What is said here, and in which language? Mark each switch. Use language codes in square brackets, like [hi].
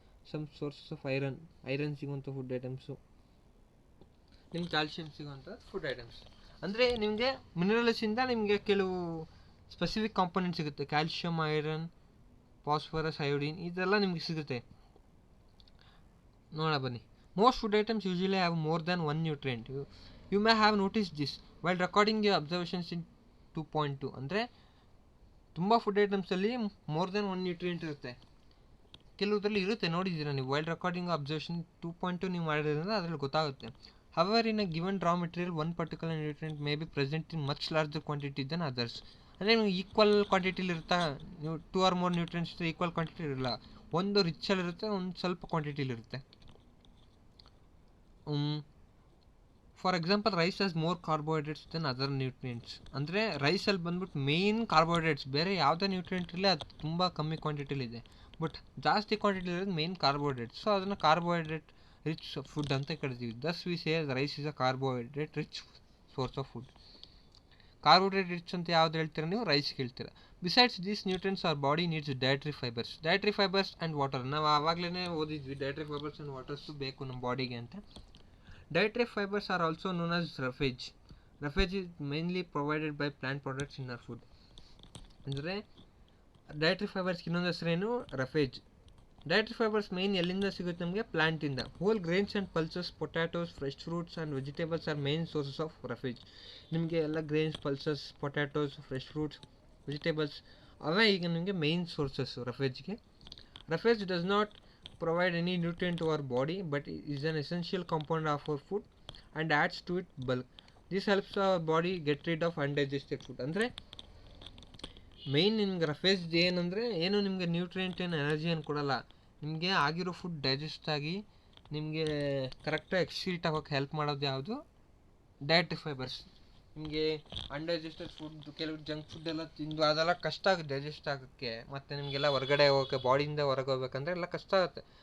[kn] Some sources of iron ಸಿಗುವಂಥ food items. ನಿಮ್ಗೆ calcium ಸಿಗುವಂಥ ಫುಡ್ ಐಟಮ್ಸ್. ಅಂದರೆ ನಿಮಗೆ ಮಿನರಲ್ಸಿಂದ ನಿಮಗೆ ಕೆಲವು ಸ್ಪೆಸಿಫಿಕ್ ಕಾಂಪೊನೆಂಟ್ ಸಿಗುತ್ತೆ. ಕ್ಯಾಲ್ಶಿಯಂ, ಐರನ್, ಫಾಸ್ಫರಸ್, ಅಯೋಡಿನ್ ಇದೆಲ್ಲ ನಿಮಗೆ ಸಿಗುತ್ತೆ. ನೋಡ ಬನ್ನಿ. [en] Most food items usually have more than one nutrient. You may have noticed this while recording your observations in 2.2. [kn] ಅಂದರೆ ತುಂಬ food ಐಟಮ್ಸಲ್ಲಿ more than one nutrient ಇರುತ್ತೆ, ಕೆಲವುದ್ರಲ್ಲಿ ಇರುತ್ತೆ, ನೋಡಿದ್ದೀರಾ ನೀವು. ವೈಲ್ ರೆಕಾರ್ಡಿಂಗ್ ಅಬ್ಸರ್ವೇಷನ್ 2.2 ನೀವು ಮಾಡಿರೋದ್ರಿಂದ ಅದರಲ್ಲಿ ಗೊತ್ತಾಗುತ್ತೆ. [en] However in a given raw material one particular nutrient may be present in much larger quantity than others. [kn] ಅಂದರೆ ನೀವು ಈಕ್ವಲ್ ಕ್ವಾಂಟಿಟಿಲಿ ಇರ್ತಾ, ನೀವು 2 or more nutrients equal quantity ಇರಲ್ಲ. ಒಂದು ರಿಚ್ಚಲ್ಲಿರುತ್ತೆ, ಒಂದು ಸ್ವಲ್ಪ ಕ್ವಾಂಟಿಟಿಲಿರುತ್ತೆ. [en] For example rice has more carbohydrates than other nutrients. [kn] ಅಂದರೆ ರೈಸಲ್ಲಿ ಬಂದ್ಬಿಟ್ಟು ಮೇಯ್ನ್ ಕಾರ್ಬೋಹೈಡ್ರೇಟ್ಸ್, ಬೇರೆ ಯಾವುದೇ ನ್ಯೂಟ್ರಿಯೆಂಟ್ ಇರಲಿ ಅದು ತುಂಬ ಕಮ್ಮಿ ಕ್ವಾಂಟಿಟಿಲಿದೆ. ಬಟ್ ಜಾಸ್ತಿ ಕ್ವಾಂಟಿಟಿ ಇರೋದು ಮೇಯ್ನ್ ಕಾರ್ಬೋಹೈಡ್ರೇಟ್ಸ್. ಸೊ ಅದನ್ನು ಕಾರ್ಬೋಹೈಡ್ರೇಟ್ ರಿಚ್ ಫುಡ್ ಅಂತ ಕರಿತೀವಿ. [en] Thus we say rice is a carbohydrate rich source of food. [kn] Carbohydrate rich ಅಂತ ಯಾವ್ದು ಹೇಳ್ತೀರಾ ನೀವು? ರೈಸ್ಗೆ ಹೇಳ್ತೀರಾ. [en] Besides these nutrients our body needs dietary fibres. [kn] Dietary fibres and water ನಾವು ಆವಾಗಲೇ ಓದಿದ್ವಿ, ಡಯಟ್ರಿ ಫೈಬರ್ಸ್ ಆ್ಯಂಡ್ ವಾಟರ್ಸು ಬೇಕು ನಮ್ಮ ಬಾಡಿಗೆ ಅಂತ. [en] Dietary fibers are also known as roughage. Roughage is mainly provided by plant products in our food. [kn] ಅಂದರೆ dietary ಫೈಬರ್ಸ್ಗೆ ಇನ್ನೊಂದು ಹೆಸರೇನು? Roughage. Dietary fibres main ಎಲ್ಲಿಂದ ಸಿಗುತ್ತೆ ನಮಗೆ? ಪ್ಲಾಂಟಿಂದ. [en] Whole grains and pulses, potatoes, fresh fruits and vegetables are main sources of roughage. [kn] ನಿಮಗೆ ಎಲ್ಲ grains, pulses, potatoes, fresh fruits, vegetables ಅವೇ ಈಗ ನಿಮಗೆ main sources ರಫೇಜ್ಗೆ. [en] Roughage does not provide any nutrient to our body but is an essential component of our food and adds to it bulk. This helps our body get rid of undigested food. [kn] ಅಂದರೆ main ನಿಮ್ಗೆ roughage ಏನಂದರೆ ಏನು ನಿಮಗೆ nutrient ಏನು energy ಏನು ಕೊಡಲ್ಲ, ನಿಮಗೆ ಆಗಿರೋ ಫುಡ್ ಡೈಜೆಸ್ಟ್ ಆಗಿ ನಿಮಗೆ ಕರೆಕ್ಟಾಗಿ ಎಕ್ಸ್ಕ್ರೀಟ್ ಆಗೋಕ್ಕೆ ಹೆಲ್ಪ್ ಮಾಡೋದು ಯಾವುದು? Dietary fibres. ನಿಮಗೆ ಅನ್ಡೈಜೆಸ್ಟೆಡ್ ಫುಡ್, ಕೆಲವು ಜಂಕ್ ಫುಡ್ ಎಲ್ಲ ತಿಂದು ಅದೆಲ್ಲ ಕಷ್ಟ ಆಗುತ್ತೆ ಡೈಜೆಸ್ಟ್ ಆಗೋಕ್ಕೆ, ಮತ್ತು ನಿಮಗೆಲ್ಲ ಹೊರಗಡೆ ಹೋಗೋಕ್ಕೆ, ಬಾಡಿಯಿಂದ ಹೊರಗೆ ಹೋಗ್ಬೇಕಂದ್ರೆ ಎಲ್ಲ ಕಷ್ಟ ಆಗುತ್ತೆ.